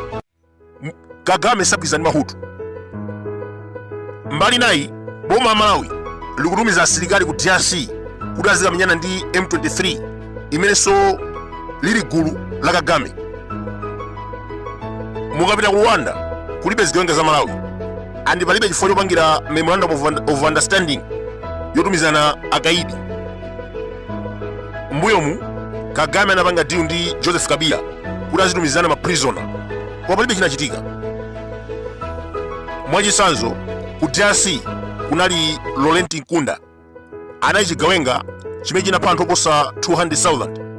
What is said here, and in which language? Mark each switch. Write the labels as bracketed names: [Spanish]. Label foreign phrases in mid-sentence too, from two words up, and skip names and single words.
[Nyanja] Kagame sabwiza ndi Mahutu. Mbali nayi boma la Malawi likutumiza asilikali ku DRC kuti azikamenyana ndi M23 imenenso lili gulu la Kagame. Mukapita ku Rwanda kulibe zigawenga za Malawi andi palibe chifukwa chopangira [English] memorandum of understanding [Nyanja] yotumizana akaidi. Mbuyomu Kagame anapanga deal ndi Joseph Kabila kuti azitumizana ma prisoner koma palibe chinachitika. Mwachisanzo ku DRC kunali Laurent Nkunda anali chigawenga chimene chinapha anthu oposa 200,000.